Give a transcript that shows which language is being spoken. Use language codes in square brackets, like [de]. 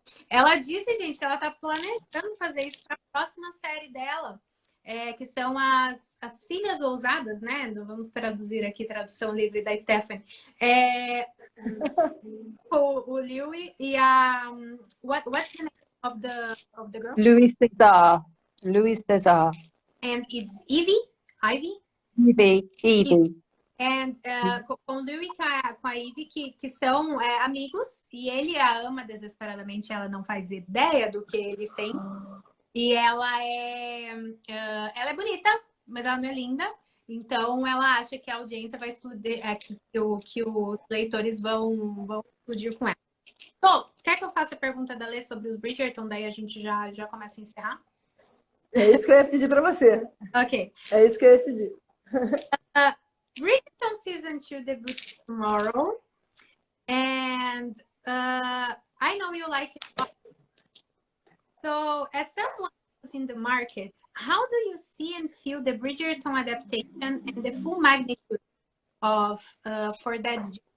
[pt] Ela disse, gente, que ela tá planejando fazer isso para a próxima série dela, que são as filhas ousadas, né? Vamos traduzir aqui, tradução livre da Stephanie. O Louis e a... [en] What's the name of the girl? Louis César. And it's Evie? Evie. [pt] And com o Louis com a Ivy, que são amigos, e ele a ama desesperadamente, ela não faz ideia do que ele sente. E ela é bonita, mas ela não é linda. Então ela acha que a audiência vai explodir, que os leitores vão explodir com ela. Então, quer que eu faça a pergunta da Lê sobre os Bridgerton? Daí a gente já começa a encerrar? É isso que eu ia pedir para você. Ok. É isso que eu ia pedir. [en] Bridgerton Season 2 debuts tomorrow. And I know you like it. So, as someone who's in the market, how do you see and feel the Bridgerton adaptation and the full magnitude of for that?